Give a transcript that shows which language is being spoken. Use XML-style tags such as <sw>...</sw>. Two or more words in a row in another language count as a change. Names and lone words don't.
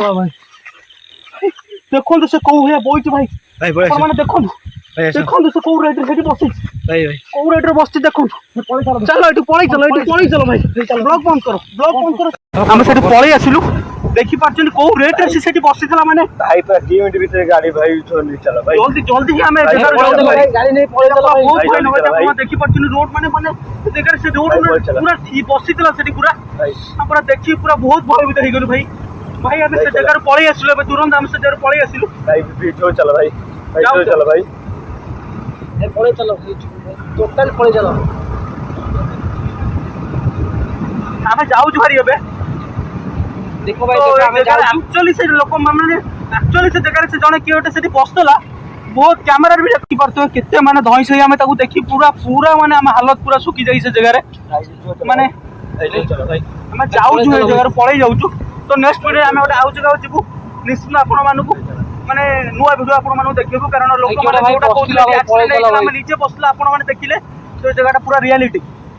<or>ଦେଖନ୍ତୁ ସେ କୋଉ ଭଳିଆ ବଇଛି ଭାଇ ମାନେ ଦେଖନ୍ତୁ ସେ କୋଉ ରେଟ୍ରେ ସେଠି ବସିଛି କୋଉ ରେଟ୍ରେ ବସିଛି ଦେଖନ୍ତୁ ଚାଲ ଏଠୁ ପଳେଇ ଚାଲ ଭାଇ ବ୍ଲକ୍ ବନ୍ଦ କର ଆମେ ସେଠି ପଳେଇ ଆସିଲୁ ଦେଖିପାରୁଛନ୍ତି କୋଉ ରେଟ୍ରେ ସେ ସେଠି ବସିଥିଲା ମାନେ</or> <hi>भाई पर 2 मिनट भीतर गाड़ी भाई छोड़ चलो भाई</hi> <or>ଜଲ୍ଦି ହିଁ ଆମେ ଗାଡ଼ି ନେଇ ଦେଖିପାରୁଛନ୍ତି ରୋଡ୍ ମାନେ ଜାଗାରେ ସେ ରୋଡ୍ ପୁରା ବସିଥିଲା ସେଠି ପୁରା ପୁରା ଦେଖିକି ପୁରା ବହୁତ ଭୟଭୀତ ହେଇଗଲୁ ଭାଇ ଆମେ ସେ ଜାଗାରୁ ପଳେଇ ଆସିଲୁ ଏବେ ତୁରନ୍ତ ଆମେ ସେ ଜାଗାରୁ ପଳେଇ ଆସିଲୁ</or> <hi>भाई छोड़ चलो भाई छोड़ चलो भाई</hi> <or>ପଳେଇ ଚାଲ ଟୋଟାଲ ପଳେଇ ଚାଲ ଆମେ ଯାଉଛୁ ଭାରି ଏବେ ଦେଖ ଭାଇ ଆକ୍ଚୁଆଲି ସେ ଲୋକ ମାନେ ଆକ୍ଚୁଆଲି ସେ ଜାଗାରେ ସେ ଜଣେ କିଏ ଗୋଟେ ସେଠି ବସିଥିଲା ବହୁତ କ୍ୟାମେରାରେ ବି ଦେଖିପାରୁଥିବେ କେତେ ମାନେ ଧଇଁ ସହି ଆମେ ତାକୁ ଦେଖି ପୁରା ମାନେ ଆମ ହାଲତ ପୁରା ଶୁଖି ଯାଇ ସେ ଜାଗାରେ ମାନେ ଆମେ ଯାଉଛୁ ଏ ଜାଗାରୁ ପଳେଇ ଯାଉଛୁ ତ</or> <en>next video</en> <or>ଆମେ ଗୋଟେ ଆଉ ଜାଗାକୁ ଯିବୁ ନିଶ୍ଚିତ ଆପଣମାନଙ୍କୁ ମାନେ ନୂଆ ଭିଡ଼ିଓ ଆପଣମାନଙ୍କୁ ଦେଖେଇବୁ କାରଣ ଲୋକମାନେ ଯୋଉଟା କହୁଥିଲେ ଆମେ ନିଜେ ବସିଲେ ଆପଣମାନେ ଦେଖିଲେ ସେ ଜାଗାଟା ପୁରା ରିଆଲିଟି</or>